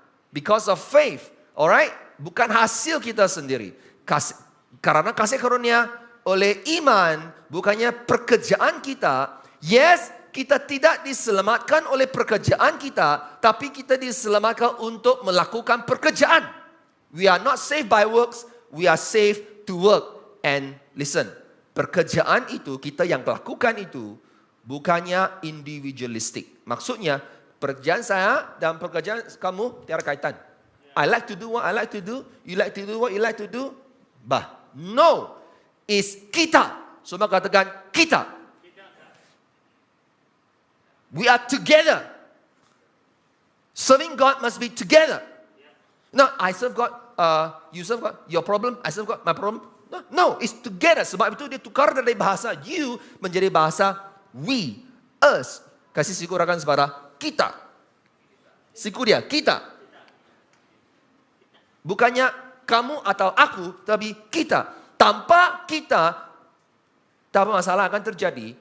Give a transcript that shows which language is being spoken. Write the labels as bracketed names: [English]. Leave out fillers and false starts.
[English] Because of faith. Alright? [Malay] Bukan hasil kita sendiri. Karena kasih karunia oleh iman, bukannya pekerjaan kita. Yes, kita tidak diselamatkan oleh pekerjaan kita, tapi kita diselamatkan untuk melakukan pekerjaan. [English] We are not saved by works, we are saved to work. And listen, [Malay] pekerjaan itu, kita yang lakukan itu, bukannya individualistic. Maksudnya, pekerjaan saya dan pekerjaan kamu tiada kaitan. [English] I like to do what I like to do, you like to do what you like to do. No, it's kita. [Malay] Semua katakan kita. [English] We are together. Serving God must be together. No, I serve God, you serve God, your problem, I serve God, my problem. No, it's together. [Malay] Sebab itu dia tukar dari bahasa you menjadi bahasa we, us. Kasih siku rakan sepada kita. Siku dia, kita. Bukannya kamu atau aku, tapi kita. Tanpa kita, tak apa masalah akan terjadi.